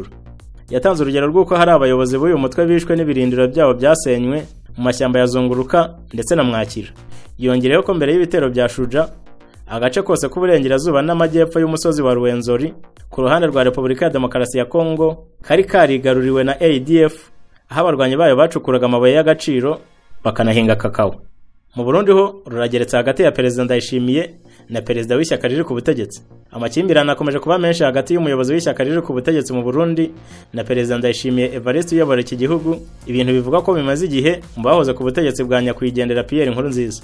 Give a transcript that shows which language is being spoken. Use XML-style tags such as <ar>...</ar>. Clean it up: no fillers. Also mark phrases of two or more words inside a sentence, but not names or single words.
<rw>Yatanze urugero rw'uko hari abayobozi b'uyu mutwe bishwe n'ibirindiro byabo byasenywe mu mashyamba ya Zunguruka ndetse na Mwakira. Yongereyeho ko mbere y'ibitero bya Shuja, agace kose k'uburengerazuba n'amajyepfo y'umusozi wa Rwenzori ku ruhande rwa Repubulika ya Demokarasi ya Kongo kari karigaruriwe na ADF, aho abarwanyi bayo bacukuraga amabuye y'agaciro bakanahinga kakao. Mu Burundi ho rurageretse hagati ya Perezida Ndayishimiye na Perezida w'ishyaka riri ku butegetsi. Amakimbirane akomeje kuba menshi hagati y'umuyobozi w'ishyaka riri ku butegetsi mu Burundi na Perezida Ndayishimiye Evariste uyobora iki gihugu, ibintu bivuga ko bimaze igihe mu bahoze ku butegetsi bwa nyakwigendera Pierre Nkurunziza.</rw>